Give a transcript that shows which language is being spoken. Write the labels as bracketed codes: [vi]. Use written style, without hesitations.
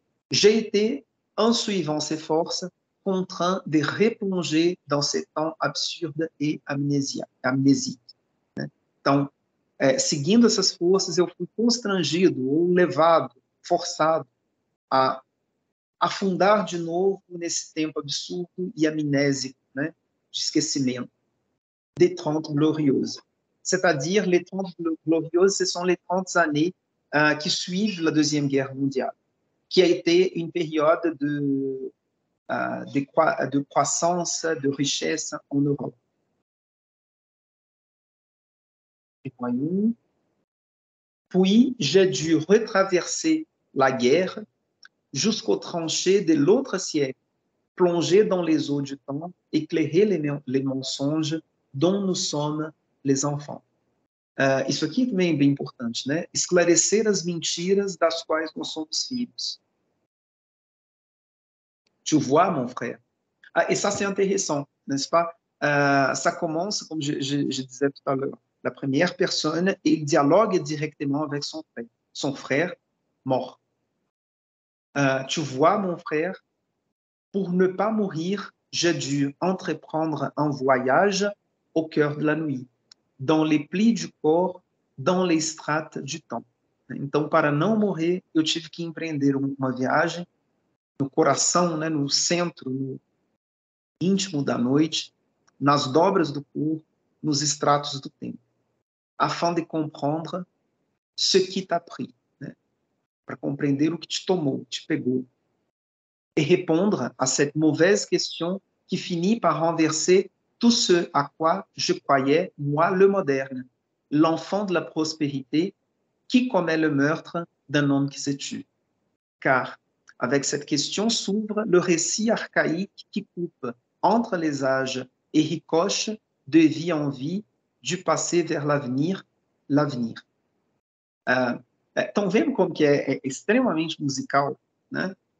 [fr] J'ai été, en suivant ces forces, contraint de replonger dans ces temps absurdes et amnésiques. [pt] Né? Então, seguindo essas forças, eu fui constrangido ou levado, forçado a afundar de novo nesse tempo absurdo e amnésico, né? De esquecimento. [fr] Des 30 glorieuses. C'est-à-dire, les 30 glorieuses, ce sont les 30 années qui suivent la Deuxième Guerre mondiale, qui a été une période de croissance, de richesse en Europe. Puis, j'ai dû retraverser la guerre jusqu'aux tranchées de l'autre siècle, plonger dans les eaux du temps, éclairer les mensonges dont nous sommes les enfants. [pt] Isso aqui também é bem importante, né? Esclarecer as mentiras das quais nós somos filhos. [fr] Tu vois, mon frère? Et ça, c'est intéressant, n'est-ce pas? Ça commence, comme je disais tout à l'heure, la première personne, et il dialogue directement avec son frère mort. Tu vois, mon frère, pour ne pas mourir, j'ai dû entreprendre un voyage au cœur de la nuit, dans les plis du corps, dans les strates du temps. [pt] Então, para não morrer, eu tive que empreender uma viagem no coração, né, no centro, no íntimo da noite, nas dobras do corpo, nos estratos do tempo, [fr] afin de comprendre ce qui t'a pris, [pt] né? Para compreender o que te tomou, te pegou, [fr] et répondre à cette mauvaise question qui finit par renverser tout ce à quoi je croyais, moi, le moderne, l'enfant de la prospérité, qui commet le meurtre d'un homme qui se tue. Car avec cette question s'ouvre le récit archaïque qui coupe entre les âges et ricoche de vie en vie, du passé vers l'avenir, l'avenir. [pt] Estão vendo como que é extremamente musical, né?